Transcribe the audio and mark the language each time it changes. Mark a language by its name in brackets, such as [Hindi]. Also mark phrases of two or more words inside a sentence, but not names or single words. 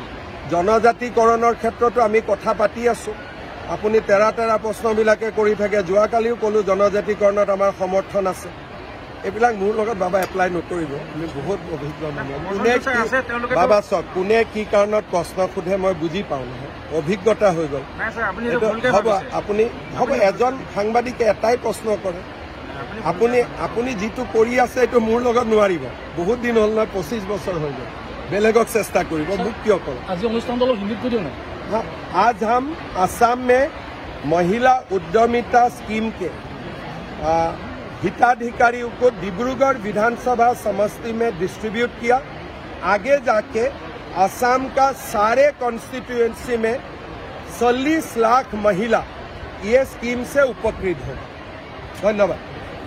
[Assamese] জনজাতিকৰণৰ ক্ষেত্ৰতো আমি কথা পাতি আছোঁ আপুনি তেৰা প্ৰশ্নবিলাকে কৰি থাকে যোৱাকালিও ক'লো জনজাতিকৰণত আমাৰ সমৰ্থন আছে এইবিলাক মোৰ লগত বাবা এপ্লাই নকৰিব আমি বহুত অভিজ্ঞ মানুহ বাবা চাওক কোনে কি কাৰণত প্ৰশ্ন সোধে মই বুজি পাওঁ নহয় অভিজ্ঞতা হৈ গ'ল হ'ব এজন সাংবাদিকে এটাই প্ৰশ্ন কৰে আপুনি যিটো কৰি আছে এইটো মোৰ লগত নোৱাৰিব বহুত দিন হ'ল নহয় 25 বছৰ হৈ গ'ল বেলেগক চেষ্টা কৰিব মোক কিয় কৰে আজি অনুষ্ঠানটো অলপ হিন্দীত কৈ দিওঁ না [Hindi] आज हम असम में महिला उद्यमिता स्कीम के हिताधिकारियों को डिब्रूगढ़ विधानसभा समष्टि में डिस्ट्रीब्यूट किया आगे जाके असम का सारे कॉन्स्टिट्यूएंसी में 40 लाख महिला ये स्कीम से उपकृत हो धन्यवाद